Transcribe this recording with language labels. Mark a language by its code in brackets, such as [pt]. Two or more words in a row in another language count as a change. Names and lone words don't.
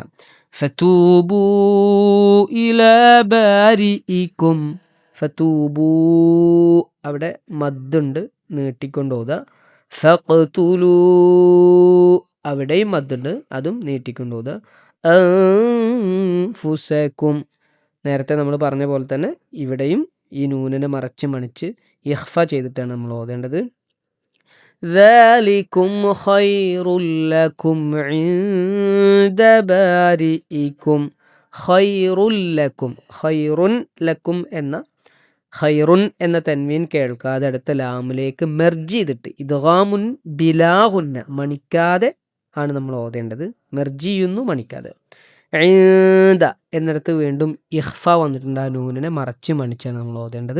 [ar] فتوبوا إلى بارئكم, [ml] ഫതൂബൂ അവിടെ മദ്ദുണ്ട്, നീട്ടിക്കൊണ്ട് ഓതുക. ഫഖ്തുലൂ അവിടെയും മദ്ദുണ്ട്, അതും നീട്ടിക്കൊണ്ട് ഓതുക. അൻഫുസകും നേരത്തെ നമ്മൾ പറഞ്ഞ പോലെ തന്നെ ഇവിടെയും ഈ നൂനിനെ മറച്ച് മണിച്ച് ഇഖ്ഫ ചെയ്തിട്ടാണ് നമ്മൾ ഓതേണ്ടത്. [ar] ذَلِكُمْ خَيْرٌ لَكُمْ عِندَ بَارِئِكُمْ خَيْرٌ لَكُمْ, خير لكم [ml] എന്ന ഖൈറുൻ എന്ന തൻവീൻ കേൾക്കാതെ അടുത്ത ലാമിലേക്ക് മെർജ് ചെയ്തിട്ട് [ar] إدغام بلا غنة [ml] മണിക്കാതെ ആണ് നമ്മൾ ഓതേണ്ടത്. മെർജ് ചെയ്യുന്നു മണിക്കാതെ. ഈന്ദ എന്നിടത്ത് വീണ്ടും ഇഖ്ഫ വന്നിട്ടുണ്ട്, ആ നൂനിനെ മറച്ച് മണിച്ചാണ് നമ്മൾ ഓതേണ്ടത്.